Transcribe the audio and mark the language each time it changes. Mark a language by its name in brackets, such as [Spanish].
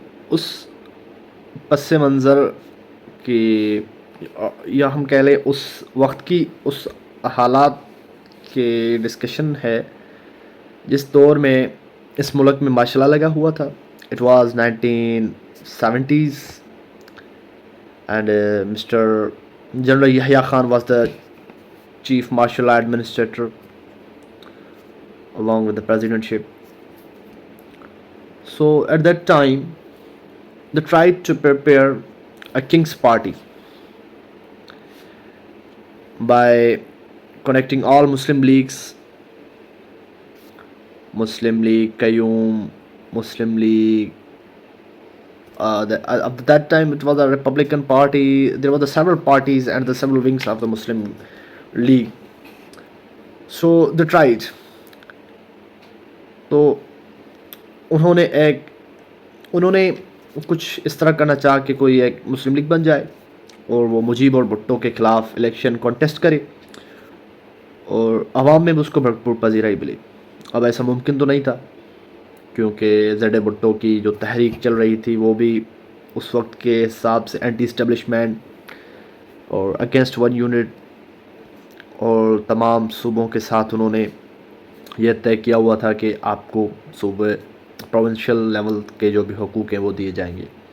[Urdu] اس پس منظر کی یا ہم کہہ لیں اس وقت کی اس حالات کے ڈسکشن ہے جس دور میں اس ملک میں مارشل لا لگا ہوا تھا۔ [English] It was 1970s and mister general Yahya Khan was the chief martial law administrator along with the presidentship. So at that time they tried to prepare a king's party by connecting all Muslim leagues, Muslim League, Qayyum, Muslim League. At that time it was a Republican party. There were the several parties and the several wings of the Muslim League. So they tried. [Urdu] تو انہوں نے کچھ اس طرح کرنا چاہا کہ کوئی ایک مسلم لیگ بن جائے اور وہ مجیب اور بھٹو کے خلاف الیکشن کانٹیسٹ کرے اور عوام میں بھی اس کو بھرپور پذیرائی ملے۔ اب ایسا ممکن تو نہیں تھا کیونکہ زیڈ بھٹو کی جو تحریک چل رہی تھی وہ بھی اس وقت کے حساب سے اینٹی اسٹیبلشمنٹ اور اگینسٹ ون یونٹ، اور تمام صوبوں کے ساتھ انہوں نے یہ طے کیا ہوا تھا کہ آپ کو صوبے پروونشل لیول کے جو بھی حقوق ہیں وہ دیے جائیں گے،